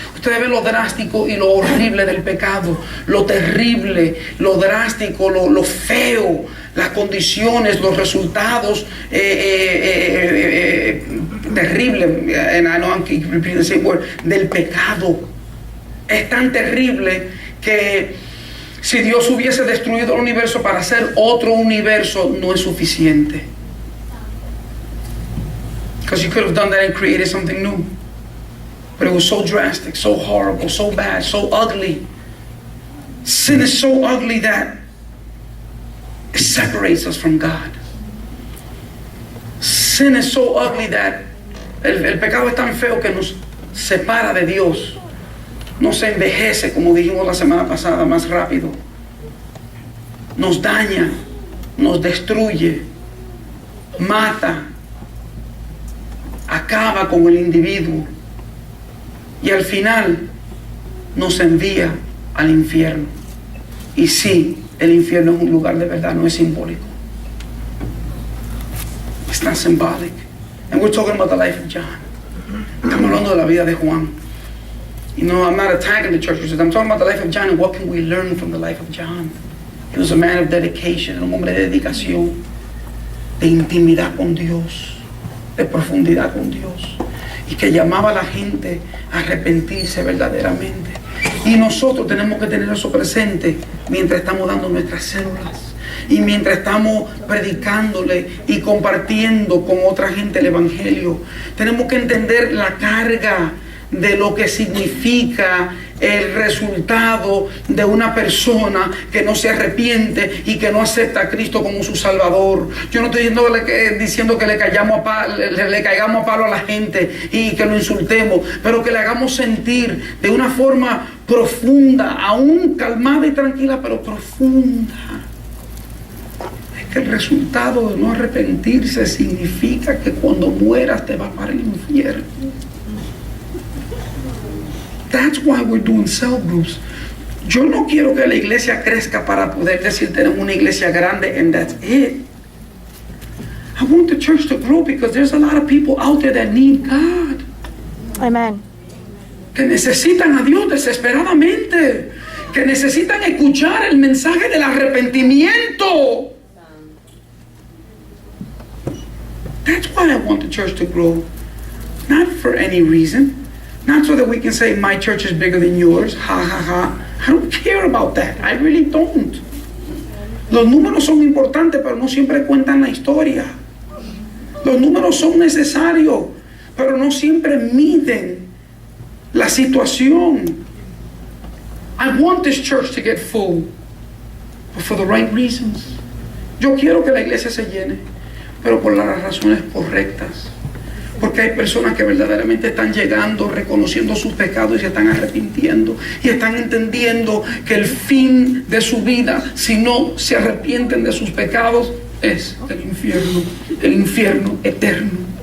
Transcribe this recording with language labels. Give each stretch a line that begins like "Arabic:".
Spanish: Ustedes ven lo drástico y lo horrible del pecado, lo terrible, lo drástico, lo feo, las condiciones, los resultados terribles,
English: and I know I'm keep repeating the same word,
Spanish: del pecado. Es tan terrible que si Dios hubiese destruido el universo para hacer otro universo, no es suficiente.
English: Because you could have done that and created something new. But it was so drastic, so horrible, so bad, so ugly. Sin is so ugly that it separates us from God. Sin is so ugly that
Spanish: el pecado es tan feo que nos separa de Dios. Nos envejece, como dijimos la semana pasada, más rápido. Nos daña, nos destruye, mata, acaba con el individuo y al final nos envía al infierno. Y sí, el infierno es un lugar de verdad, no es simbólico.
English: It's not symbolic. And we're talking about the life of John.
Spanish: Estamos hablando de la vida de Juan.
English: You know, I'm not attacking the church. I'm talking about the life of John and what can we learn from the life of John. He was a man of dedication,
Spanish: un hombre de dedicación, de intimidad con Dios, de profundidad con Dios, y que llamaba a la gente a arrepentirse verdaderamente. Y nosotros tenemos que tener eso presente mientras estamos dando nuestras células y mientras estamos predicándole y compartiendo con otra gente el evangelio. Tenemos que entender la carga de lo que significa el resultado de una persona que no se arrepiente y que no acepta a Cristo como su Salvador. Yo no estoy diciendo que le caigamos a palo a la gente y que lo insultemos, pero que le hagamos sentir de una forma profunda, aún calmada y tranquila, pero profunda, es que el resultado de no arrepentirse significa que cuando mueras te vas para el infierno.
English: That's why we're doing cell groups.
Spanish: Yo no quiero que la iglesia crezca para poder decir tenemos una iglesia grande
English: and that's it. I want the church to grow because there's a lot of people out there that need God. Amen.
Spanish: Que necesitan a Dios desesperadamente. Que necesitan escuchar el mensaje del arrepentimiento.
English: That's why I want the church to grow. Not for any reason. Not so that we can say my church is bigger than yours. Ha ha ha. I don't care about that. I really don't.
Spanish: Los números son importantes, pero no siempre cuentan la historia. Los números son necesarios, pero no siempre miden la situación.
English: I want this church to get full, but for the right reasons.
Spanish: Yo quiero que la iglesia se llene, pero por las razones correctas. Porque hay personas que verdaderamente están llegando, reconociendo sus pecados y se están arrepintiendo. Y están entendiendo que el fin de su vida, si no se arrepienten de sus pecados, es el infierno eterno.